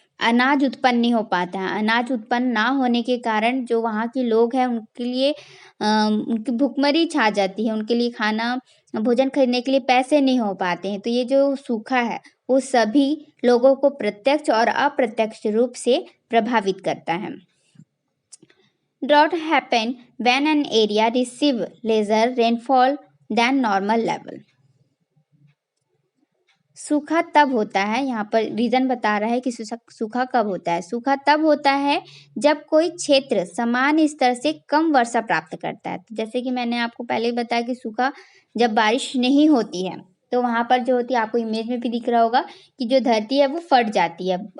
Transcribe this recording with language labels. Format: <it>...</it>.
<hi>अनाज उत्पन्न नहीं हो पाता है। अनाज उत्पन्न ना होने के कारण जो वहाँ के लोग हैं उनके लिए उनकी भुखमरी छा जाती है, उनके लिए खाना भोजन खरीदने के लिए पैसे नहीं हो पाते हैं। तो ये जो सूखा है वो सभी लोगों को प्रत्यक्ष और अप्रत्यक्ष रूप से प्रभावित करता है।</hi> <en>Drought happen when an area receive lesser rainfall than normal level.</en> <hi>सूखा तब होता है, यहाँ पर रीजन बता रहा है कि सूखा कब होता है। सूखा तब होता है जब कोई क्षेत्र समान स्तर से कम वर्षा प्राप्त करता है। तो जैसे कि मैंने आपको पहले ही बताया कि सूखा जब बारिश नहीं होती है तो वहाँ पर जो होती है, आपको इमेज में भी दिख रहा होगा कि जो धरती है वो फट जाती है।</hi>